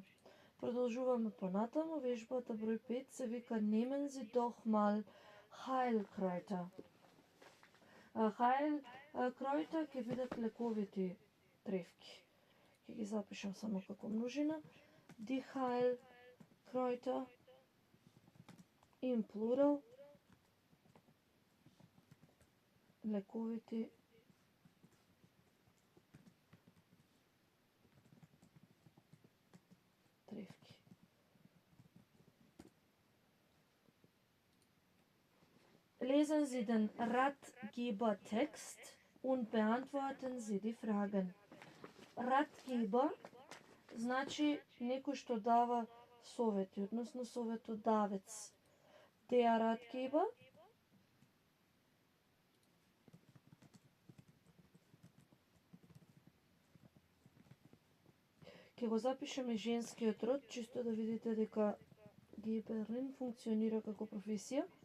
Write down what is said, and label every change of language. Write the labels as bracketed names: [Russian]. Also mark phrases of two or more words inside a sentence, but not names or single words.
[Macedonian] Продолжуваме понатаму, вежбата број 5 се вика [German] Nehmen Sie doch mal Heilkräuter. [Macedonian] Heilkräuter ќе бидат лековити тревки. Ќе ги запишам само како множина. [German] Die Heilkräuter in plural. [Macedonian] Лековити тревки. [German] Lesen Sie den Ratgebertext und beantworten Sie die Fragen. [Macedonian] Ratgeber значи некој што дава совети, односно советодавец. [German] Der Ratgeber [Macedonian] ќе го запишеме женскиот род, чисто да видите дека Geberin функционира како професија.